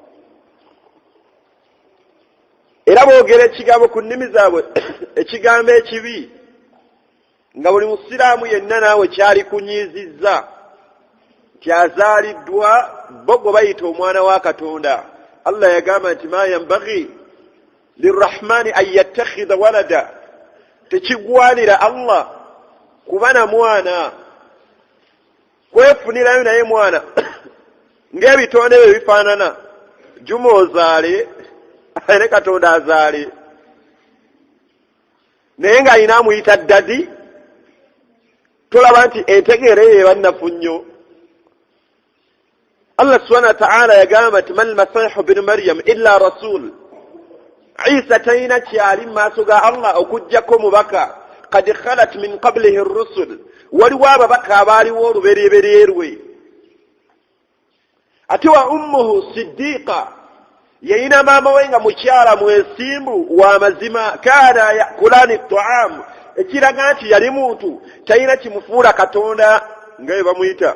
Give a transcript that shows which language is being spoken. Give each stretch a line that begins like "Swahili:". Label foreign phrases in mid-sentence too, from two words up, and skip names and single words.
Ganda: Era boogera ekigambo ku nnimi zaabwe ekigambo ekibi nga buli musiraamu yenna naawe kyali kunyiizizza nti azaaliddwa bo gwe bayita omwana wa Katonda. Allah yagamba nti
Arabic: ما ينبغي للرحمن أن يتخذ ولدا,
Ganda: tekigwanira Allah kuba na mwana, kwefunirayo naye mwana ng'ebitonde bye bifaanana. Juma ozaale ne Katonda azaale, naye ng'alina amuyita ddadi. Tolaba nti entegeera eyo ebannafu nnyo. Allah
Arabic: سبحانه وتعالى
Ganda: yagamba nti
Arabic: ما المسيح ابن مريم إلا رسول,
Ganda: Isa talina kyali mu maaso ga Allah okuggyako mubaka.
Arabic: قد خلت من قبله الرسل,
Ganda: waliwo ababaka abaaliwo olubereberye lwe. Ate
Arabic: وأمه صديقة,
Ganda: yayina maama we nga mukyala mwesimbu wa mazima.
Arabic: كانا يأكلان الطعام,
Ganda: ekiraga nti yali muntu talina kimufuula Katonda nga bwe bamuyita.